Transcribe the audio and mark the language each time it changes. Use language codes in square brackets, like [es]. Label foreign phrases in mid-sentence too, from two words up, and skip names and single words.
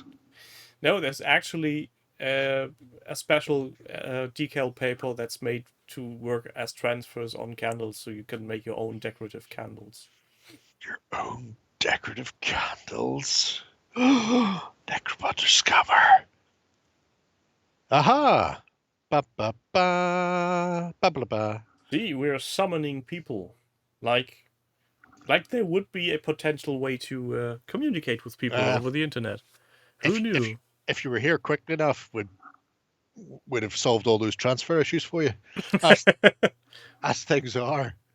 [en] No, there's actually a special decal paper that's made to work as transfers on candles, so you can make your own decorative candles. Your own decorative candles. Necrobot discover. Aha! Ba ba ba ba ba ba. See, we're summoning people, like there would be a potential way to communicate with people over the internet. Who knew? If you were here quick enough, would have solved all those transfer issues for you. As things are.